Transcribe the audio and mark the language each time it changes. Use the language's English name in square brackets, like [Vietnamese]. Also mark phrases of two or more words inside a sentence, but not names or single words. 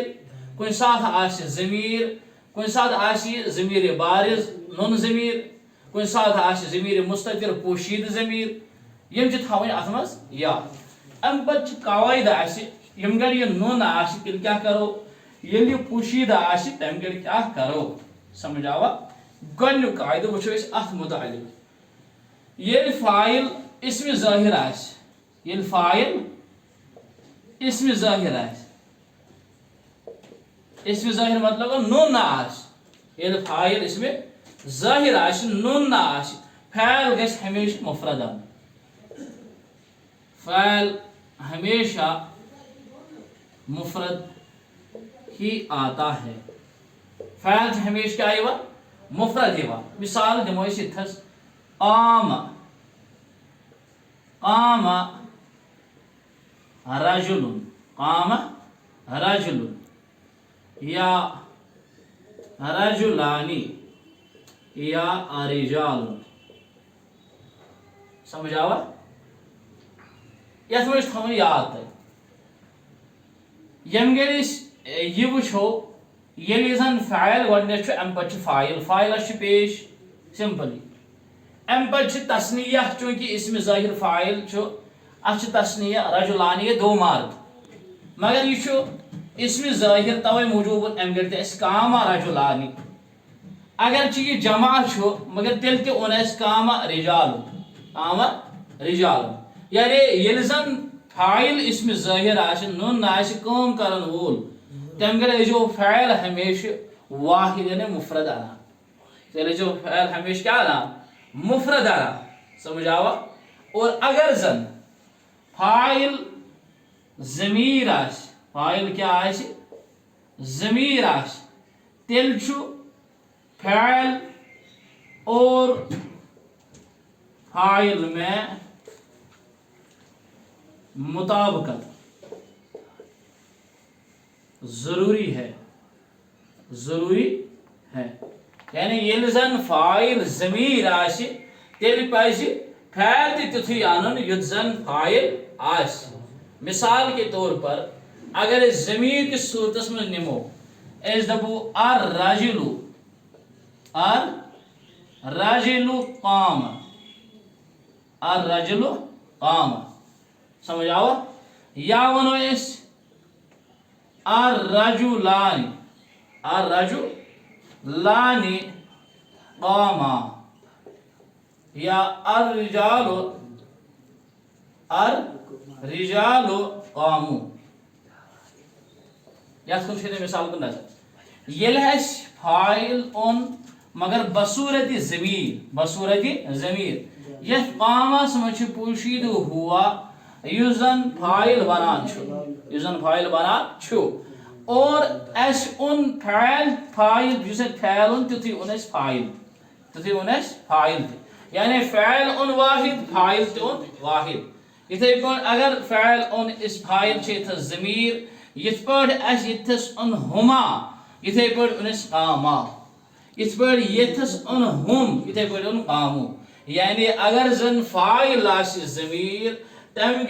[Kashmiri] کُنہِ ساتہٕ آسہِ ضمیٖر کُنہِ ساتہٕ آسہِ یہِ ضمیٖرِ بارز نوٚن ضمیٖر کُنہِ ساتہٕ آسہِ ضمیٖرِ مستتر پوشیٖدٕ ضمیٖر یِم چھِ تھاوٕنۍ اتھ منٛز یاد امہِ پتہٕ چھِ قواعد اسہِ ییٚمہِ گرِ یہِ نوٚن آسہِ تیٚلہِ کیٛاہ کرو ییٚلہِ یہِ پوشیٖدٕ آسہِ تمہِ گرِ کیٛاہ کرو سمجھ آوا گۄڈنیُک قاعدٕ وٕچھو أسۍ اتھ متعلق ییٚلہِ فاعل اسمِ ظٲہر آسہِ ییٚلہِ فاعل اسمِ ظٲہر آسہِ اسمِ ظٲہر مطلب گوٚو نوٚن آسہِ ییٚلہِ فاعل اسمِ ظٲہر آسہِ نوٚن آسہِ فعل گژھِ ہمیشہِ مفرد انُن [Urdu] فعل ہمیشہ مفرد ہی آتا ہے [Kashmiri] فعل چھُ ہمیشہ کیٛاہ یِوان مفرد یِوان مثال دِمو أسۍ یِتھس قام [Arabic] قام رجل قام رجل یا رجلانی یا رجال [Kashmiri] سمجھ آوا یتھ منٛز چھُ تھاوُن یاد تۄہہِ ییٚمہِ گرِ أسۍ یہِ وٕچھو ییٚلہِ زن فاعل گۄڈنیتھ چھُ امہِ پتہٕ چھُ فاعل فاعلس چھُ پیش سمپلی امہِ پتہٕ چھِ تسنیہ چوٗنٛکہِ اسمِ ظٲہر فاعل چھُ اتھ چھِ تسنیہ رجلانی دو مرد مگر یہِ چھُ اسمِ ظٲہر توے موٗجوٗب امہِ گرِ تہِ اسہِ [Arabic] قاما رجلانی [Kashmiri] اگرچہِ یہِ جمع چھُ مگر تیٚلہِ تہِ اوٚن اسہِ قاما رجال یعنی ییٚلہِ زن فاعل اسمِ ظٲہر آسہِ نوٚن آسہِ کٲم کرن وول تمہِ گرِ ٲسۍزیو فعل ہمیشہِ واحد یعنی مفرد انان تیٚلہِ ٲسۍزیو فعل ہمیشہِ کیٛاہ انان مفرد انان سمجھ آوا [Urdu] اور اگر [Kashmiri] زن فاعل ضمیٖر آسہِ فاعل کیٛاہ آسہِ ضمیٖر آسہِ تیٚلہِ چھُ [Urdu] فعل اور فاعل میں مطابقت ضروری ہے [Kashmiri] یعنی ییٚلہِ زن فاعل ضمیٖر آسہِ تیٚلہِ پزِ فعل تہِ تیُتھُے انُن یُتھ زن فاعل آسہِ [Urdu] مثال کے طور پر اگر [Kashmiri] أسۍ ضمیٖر کِس صوٗرتس منٛز نِمو أسۍ دپو [Arabic] الرجل قام [Kashmiri] سمجھ آوا یا ونو أسۍ [Arabic] الرجلان قاما یا الرجال قاموا [Kashmiri] یتھ کُن چھِ مثال کُن نظر ییٚلہِ اَسہِ فاعل اوٚن مگر بصوٗرتِ ضمیٖر یتھ قامس منٛز چھُ پوشیٖدٕ ہوا یُس زن فاعل بنان چھُ اور اسہِ اوٚن فاعل یُس اتہِ فعل اوٚن تیُتھُے اوٚن اسہِ فاعل تہِ یعنی فعل اوٚن واحد فاعل تہِ اوٚن واحد یِتھے پٲٹھۍ اگر فعل اوٚن أسۍ فاعل چھِ ییٚتھس ضمیٖر یِتھ پٲٹھۍ اسہِ ییٚتھس اوٚن ہُما یِتھے پٲٹھۍ اوٚن اسہِ قاما یِتھ پٲٹھۍ ییٚتھس اوٚن ہُم یِتھے پٲٹھۍ اوٚن قامو یعنی اگر زن فاعل آسہِ ضمیٖر تمہِ